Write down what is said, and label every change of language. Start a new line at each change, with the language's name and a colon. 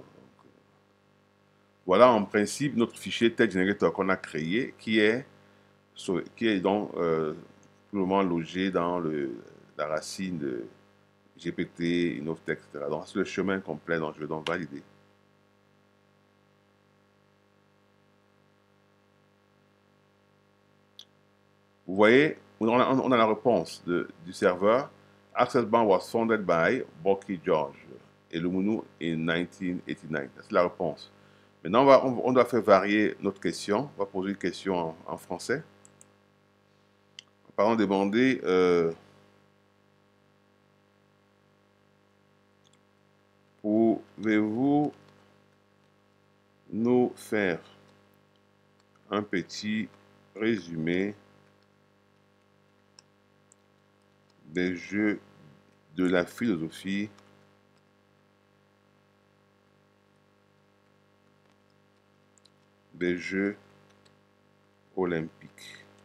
French: Donc, voilà en principe notre fichier test generator qu'on a créé qui est donc pour le moment logé dans la racine de GPT, Inoftech, etc. Donc c'est le chemin complet, donc je vais donc valider. Vous voyez, on a la réponse du serveur.
English: Access Bank was founded by Boki George Elumunu in 1989.
French: C'est la réponse. Maintenant, on doit faire varier notre question. On va poser une question en français. Par exemple, demander pouvez-vous nous faire un petit résumé des jeux de la philosophie des Jeux olympiques.